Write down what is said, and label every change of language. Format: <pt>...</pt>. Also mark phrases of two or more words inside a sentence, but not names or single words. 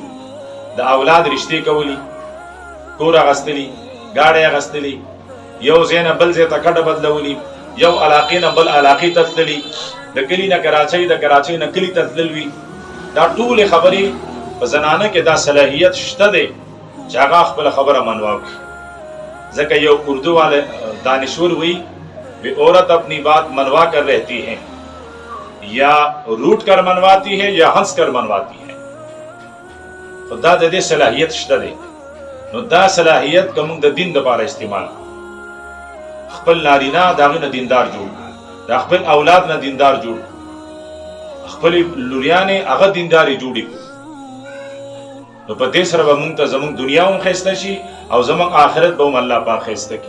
<ps>د اولاد رشتې کولی، کور اغستلی، گاډي اغستلی، یو زینه بل زې ته کډه بدلولی، یو علاقې نه بل علاقې ته تللی، د کلی نه کراچۍ، د کراچۍ نه کلی ته تللی. دا ټول خبرې په زنانه کې دا صلاحیت شته دی چې هغه خپل خبره منواو کړي. ځکه یو</ps> <ur>اردو والے دانشور وی بے عورت اپنی بات منوا کر رہتی ہے یا روٹ کر منواتی ہے یا ہنس کر منواتی ہے.</ur> <ps>خدا د دې صلاحیت شته دی. نو دا صلاحیت کوم د دین لپاره استعمال خپل نارینه داغه نه دیندار جوړ، د خپل اولاد نه دیندار جوړ، خپل لوریانه هغه دینداري جوړي. نو په دې سره به مونږ ته زموږ دنیا هم خسته شي او زموږ آخرت به هم الله پاک خسته کی.</ps>